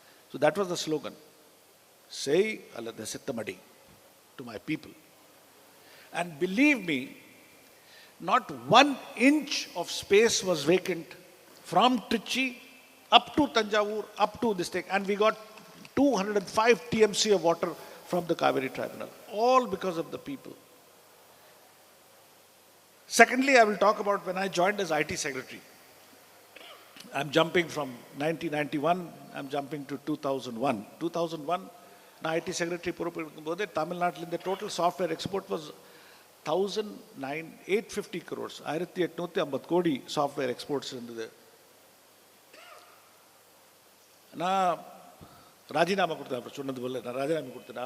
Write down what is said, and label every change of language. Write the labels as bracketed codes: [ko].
[en] so that was the slogan, [ta] செய் அல்லது செத்த மடி, [en] To my people. And believe me, not 1 inch of space was vacant from Trichy up to Tanjavur, up to this thing. And we got 205 TMC of water from the Kaveri Tribunal, all because of the people. Secondly, I will talk about when I joined as IT Secretary. I'm jumping from 1991, I'm jumping to 2001. [ta] 2001, நான் IT Secretary பொறுப்பு இருக்கும்போது தமிழ்நாட்டில் இந்த [en] total software export was 850 crores, [ta] 1850 கோடி software exports இருந்தது. நான் ராஜினாமா கொடுத்தேன், அப்புறம் சொன்னது போல நான் ராஜினாமா கொடுத்தேன்.